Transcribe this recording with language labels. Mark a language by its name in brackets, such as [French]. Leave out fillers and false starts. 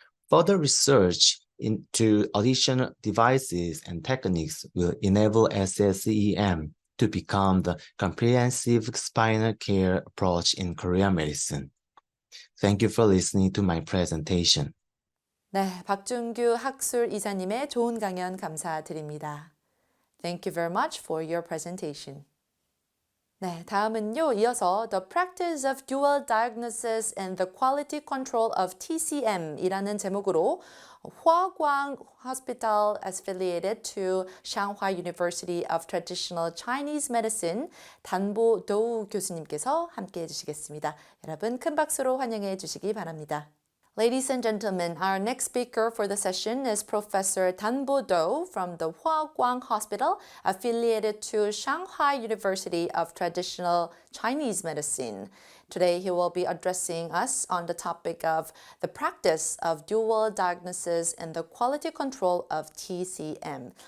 [English] Further research into additional devices and techniques will enable SSCEM to become the comprehensive spinal care approach in Korean medicine. Thank you for listening to my presentation. [Korean] 네, 박준규 학술 이사님의 좋은 강연 감사드립니다. [English] Thank you very much for your presentation. [Korean] 네, 다음은요. 이어서 The Practice of Dual Diagnosis and the Quality Control of TCM이라는 제목으로 화광 Hospital affiliated to Shanghai University of Traditional Chinese Medicine 단보도우 교수님께서 함께 해주시겠습니다. 여러분 큰 박수로 환영해 주시기 바랍니다. [English] Ladies and gentlemen, our next speaker for the session is Professor Danbo Do from the Huaguang Hospital, affiliated to Shanghai University of Traditional Chinese Medicine. Today, he will be addressing us on the topic of the practice of dual diagnosis and the quality control of TCM.